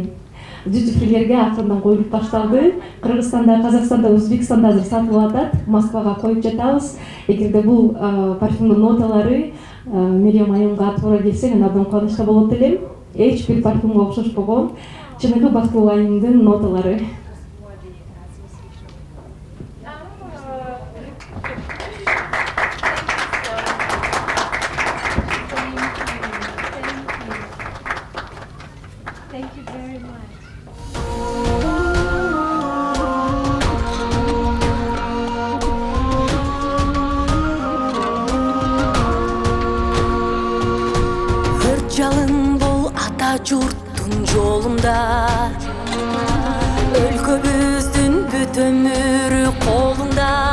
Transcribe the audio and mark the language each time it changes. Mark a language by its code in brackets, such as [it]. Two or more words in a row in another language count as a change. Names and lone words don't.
[ky] Дюти-фрилерге акырындан коюлуп башталды. Кыргызстанда, Казакстанда, Өзбекстанда азыр сатылып атат. Москвага коюп жатабыз. Эгерде бул парфюмдун ноталары Мерием айымга туура келсе, мен абдан кубанычта болот элем. Эч бир парфюмга окшошпогон чыныгы Бактылуу айымдын ноталары. [en] Thank you very much. [ky] Жалын бол ата журттун жолунда, өлкөбүздүн бүт өмүрү колунда.